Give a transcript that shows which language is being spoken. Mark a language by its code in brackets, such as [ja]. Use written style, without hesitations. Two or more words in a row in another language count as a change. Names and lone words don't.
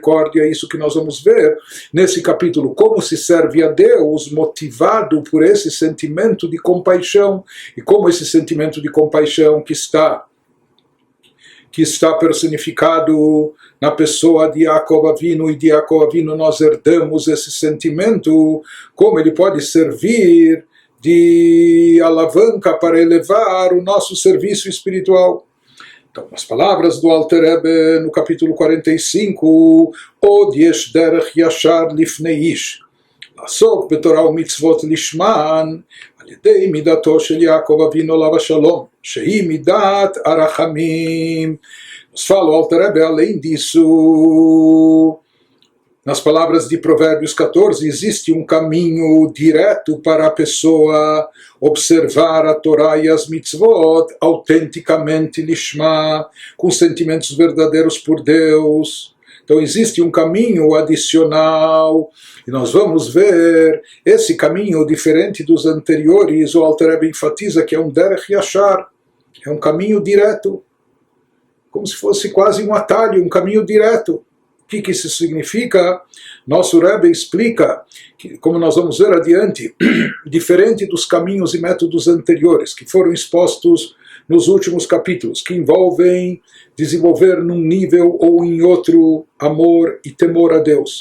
[pt] É isso que nós vamos ver nesse capítulo, como se serve a Deus motivado por esse sentimento de compaixão, e como esse sentimento de compaixão que está personificado na pessoa de Yaakov Avinu, e de Yaakov Avinu nós herdamos esse sentimento, como ele pode servir de alavanca para elevar o nosso serviço espiritual. Então, as palavras do Alter Rebbe no capítulo 45, [he] עוד יש דרך ישר לפני איש, לעסוק בתורה ומצוות לשמן על ידי מידתו של יעקב אבינו עליו השלום, שהיא מידת הרחמים. [pt] Nos fala o Alter Rebbe, além disso, nas palavras de Provérbios 14, existe um caminho direto para a pessoa observar a Torá e as mitzvot autenticamente lishma, com sentimentos verdadeiros por Deus. Então existe um caminho adicional, e nós vamos ver esse caminho diferente dos anteriores. O Alter Rebbe enfatiza que é um [he] דרך ישר, [pt] é um caminho direto, como se fosse quase um atalho, um caminho direto. O que isso significa? Nosso Rebbe explica, que, como nós vamos ver adiante, diferente dos caminhos e métodos anteriores, que foram expostos nos últimos capítulos, que envolvem desenvolver num nível ou em outro amor e temor a Deus.